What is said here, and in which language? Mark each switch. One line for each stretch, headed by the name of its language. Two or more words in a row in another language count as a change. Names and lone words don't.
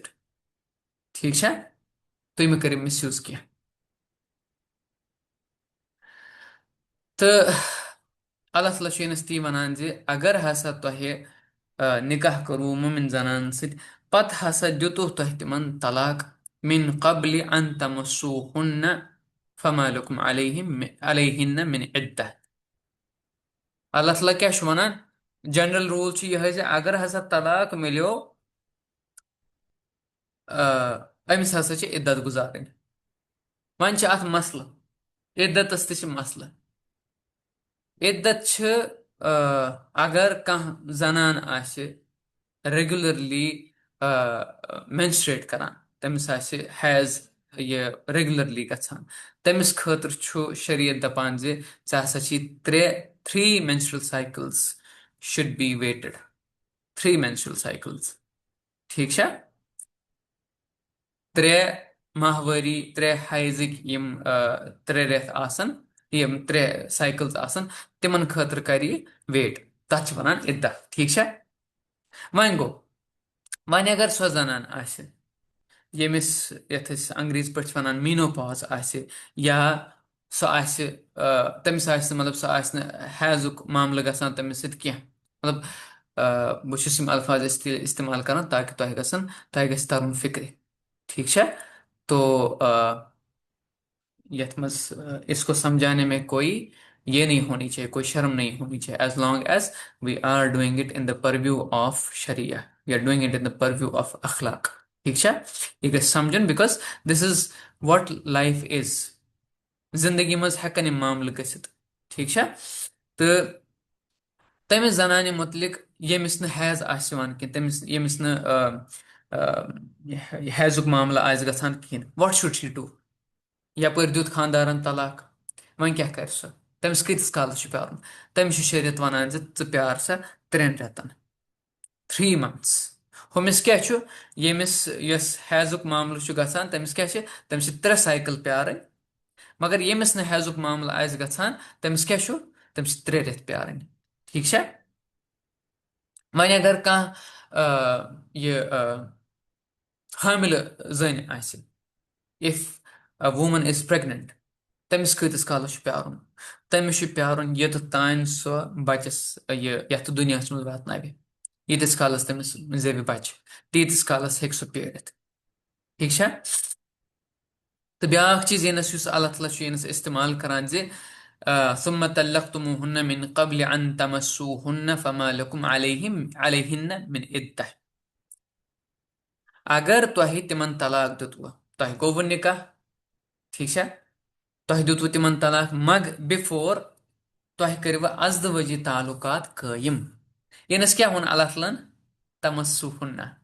Kashmiri: ٹھیٖک چھا؟ تُہۍ مہٕ کٔرِو مِس یوٗز کینٛہہ. تہٕ اللہ تعالیٰ چھُ أمِس تی وَنان زِ اگر ہسا تۄہہِ نِکاح کوٚروٕ مُمِن زنانن سۭتۍ پتہٕ ہسا دِتوٕ تۄہہِ تِمن طلاق
Arabic: من قبلِ ان تمسوہن فما لكم علیہن من عدہ.
Kashmiri: اللہ تعالیٰ کیٛاہ چھُ وَنان؟
English: general rule
Kashmiri: چھُ یِہوٚے زِ اگر ہسا طلاق مِلیو أمِس ہسا چھِ عدت گُزارٕنۍ. وۄنۍ چھِ اَتھ مسلہٕ، عدتس تہِ چھِ مسلہٕ. عدت چھِ اگر کانٛہہ زنان آسہِ
English: regularly menstruate
Kashmiri: کران، تٔمِس آسہِ حیض یہِ ریگولرلی گژھان، تٔمِس خٲطرٕ چھُ شریعت دپان زِ ژےٚ ہسا چھی
English: 3 menstrual cycles should be waited.
Kashmiri: 3 menstrual cycles. ٹھیٖک چھا؟ 3 ماہوٲری، 3 حیضٕکۍ یِم 3 رٮ۪تھ آسن، یِم 3 سایکلز آسن، تِمن خٲطرٕ کرِ یہِ ویٹ. تتھ چھِ ونان عدت. ٹھیٖک چھا؟ وۄنۍ گوٚو وۄنۍ اگر سۄ زنان آسہِ ییٚمِس یتھ أسۍ انگریزی پٲٹھۍ چھِ ونان مینوپاز آسہِ، یا سۄ آسہِ تٔمِس آسہِ نہٕ مطلب سۄ آسہِ نہٕ حیضُک معاملہٕ گژھان تٔمِس سۭتۍ کینٛہہ. مطلب بہٕ چھُس یِم الفاظ استعمال کران تاکہِ تۄہہِ گژھِ ترُن فِکرِ. ٹھیٖک چھا؟ تو یتھ منٛز
Hindi: इसको समझाने में कोई ये नहीं होनी चाहिए, कोई शर्म नहीं होनी चाहिए,
English: as long as we are doing it in the purview of Sharia, we are doing it in the purview of akhlaq.
Kashmiri: ٹھیٖک چھا؟ یہِ گژھِ سمجھُن
English: because this is what life is.
Kashmiri: زندگی منٛز ہٮ۪کن یِم معاملہٕ گٔژھِتھ. ٹھیٖک چھا؟ تہٕ تٔمِس زنانہِ مُتعلق ییٚمِس نہٕ حیض آسہِ یِوان کینٛہہ، ییٚمِس نہٕ حیضُک معاملہٕ آسہِ گژھان کِہینۍ،
English: what should she do؟
Kashmiri: یپٲرۍ دیُت خاندارن طلاق، وۄنۍ کیٛاہ کرِ سۄ؟ تٔمِس کۭتِس کالس چھُ پیارُن؟ تٔمِس چھُ شریعت ونان زِ ژٕ پیار سا 3 رٮ۪تن،
English: 3 months.
Kashmiri: ہُمِس کیٛاہ چھُ؟ یۄس حیضُک معاملہٕ چھُ گژھان تٔمِس کیٛاہ چھِ؟ تٔمِس چھِ 3 سایکل پیارٕنۍ. مگر ییٚمِس نہٕ حیضُک معاملہٕ آسہِ گژھان تٔمِس کیٛاہ چھُ؟ تٔمِس چھِ 3 رٮ۪تھ پیارٕنۍ. ٹھیٖک چھا؟ وۄنۍ اگر کانٛہہ یہِ حاملہٕ زٔنۍ آسہِ،
English: if a woman is pregnant،
Kashmiri: تٔمِس کۭتِس کالس چھُ پیارُن؟ تٔمِس چھُ پیارُن یوٚتتھ تانۍ سۄ بچس یتھ دُنیاہس منٛز واتناوِ. ییٖتِس کالس تٔمِس زیوِ بچہِ تیٖتِس کالس ہیٚکہِ سُہ پیٲرِتھ. ٹھیٖک چھا؟ تہٕ بیاکھ چیٖز یُس اللہ تعالیٰ چھُ ییٚنس استعمال کران زِ
Arabic: ثم طلقتموهن من قبل ان تمسوهن فما لكم عليهن من عدة.
Kashmiri: اگر تۄہہِ تِمن طلاق دِتوٕ، تۄہہِ گوٚوٕ نِکاح، ٹھیٖک چھا؟ تۄہہِ دِتوٕ تِمن طلاق بِفور تۄہہِ کٔرِوٕ ازدوٲجی تعلقات قٲیِم. ییٚنس کیٛاہ ووٚن اللہ تعالیٰ ہن؟ تمسوہن.